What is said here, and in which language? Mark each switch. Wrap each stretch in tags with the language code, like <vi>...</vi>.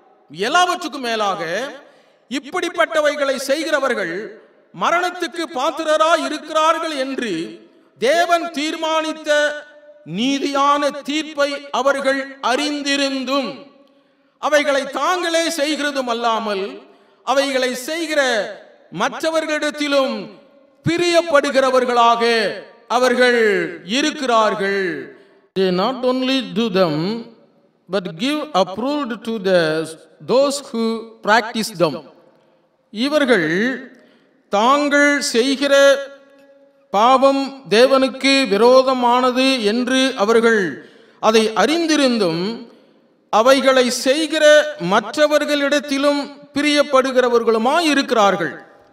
<ta>எல்லாவற்றுக்கும் மேலாக இப்படிப்பட்டவைகளை செய்கிறவர்கள் மரணத்துக்கு பாத்திரராய் இருக்கிறார்கள் என்று தேவன் தீர்மானித்த நீதியான தீர்ப்பை அவர்கள் அறிந்திருந்தும் அவைகளை தாங்களே செய்கிறதும் அல்லாமல் அவைகளை செய்கிற மற்றவர்களிடத்திலும் பிரியப்படுகிறவர்களாக அவர்கள் இருக்கிறார்கள்.</ta> <en>They not only do them but give approval to those who practice them.</en> <ta>இவர்கள் தாங்கள் செய்கிற பாவம் தேவனுக்கு விரோதமானது என்று அவர்கள் அதை அறிந்திருந்தும் அவைகளை செய்கிற மற்றவர்களிடத்திலும் பிரியப்படுகிறவர்களுமாய் இருக்கிறார்கள்.</ta>